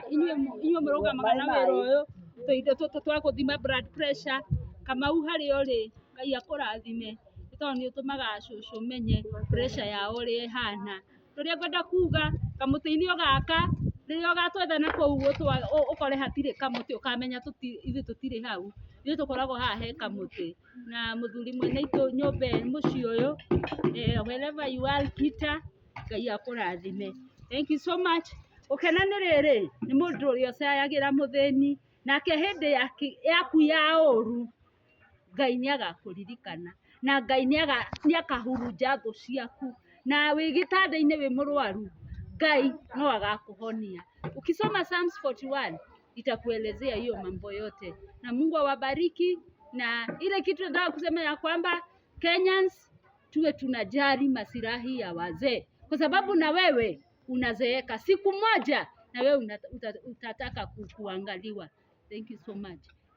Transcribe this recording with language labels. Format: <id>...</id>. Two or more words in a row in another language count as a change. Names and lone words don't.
<ki>Inyuĩ mũrũgamaga na wĩra ũyũ, tũindo tũtũ twa gũthima</ki> <en>blood pressure,</en> <ki>Kamau harĩa ũrĩ Ngai akũrathime, nĩ tondũ nĩ ũtũmaga Shosho menye pressure yao ũrĩa ĩhana. Ũrĩa ngwenda kuga kamũtĩ-inĩ gaka rĩrĩa ũgatwetha na kũu ũkore hatirĩ kamũtĩ, ũkamenya ithuĩ tũtirĩ hau, ithuĩ tũkoragwo haha he kamũtĩ. Na mũthuri mwene itũ nyũmba mũciĩ ũyũ,</ki> <en>wherever you are Peter,</en> <ki>Ngai akũrathime.</ki> <en>Thank you so much.</en> <ki>Gũkena nĩ rĩrĩ nĩ mũndũ ũrĩa ũcayagĩra mũthĩni, nake hĩndĩ yaku ya ũru Ngai nĩ agakũririkana, na Ngai nĩ akahurunja thũ ciaku, na wĩ gĩtanda-inĩ wĩ mũrwaru Ngai no agakũhonia.</ki> <sw>Ukisoma Psalms 41 itakuelezea hiyo mambo yote, na Mungu awabariki. Na ile kitu nataka kusema ya kwamba Kenyans tuwe tunajali maslahi ya wazee, kwa sababu na wewe unazeeka siku moja, na wewe utataka kuangaliwa.</sw> <en>Thank you so much.</en>